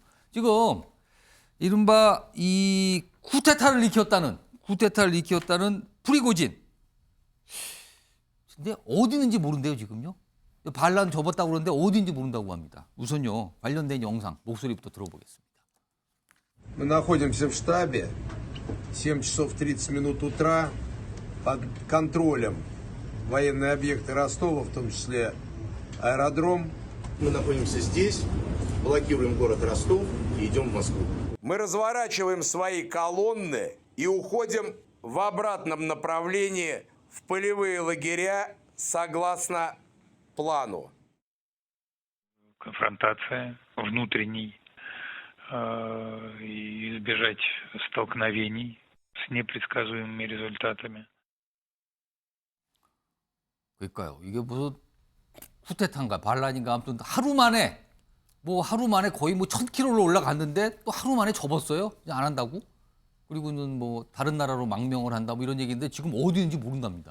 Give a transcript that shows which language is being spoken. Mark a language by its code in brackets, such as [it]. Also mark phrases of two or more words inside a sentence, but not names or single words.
[ko] 지금 이른바 이 쿠데타를 일으켰다는 프리고진. 근데 어디 있는지 모른대요. 지금요. 반란 접었다고 그러는데 어디인지 모른다고 합니다. 우선요. 관련된 영상 목소리부터 들어보겠습니다. [ru] Мы находимся в штабе. 7 часов 30 минут утра. Под контролем военные объекты Ростова, в том числе аэродром. Мы находимся здесь, блокируем город Ростов и идем в Москву. Мы разворачиваем свои колонны и уходим в обратном направлении в полевые лагеря согласно плану. Конфронтация внутренней и избежать столкновений с непредсказуемыми результатами. [ko] 그러니까요. 이게 무슨 쿠데타인가 반란인가 아무튼 하루 만에 거의 뭐 1000km로 올라갔는데 또 하루 만에 접었어요. 이제 안 한다고. 그리고는 뭐 다른 나라로 망명을 한다 뭐 이런 얘기인데 지금 어디 있는지 모른답니다.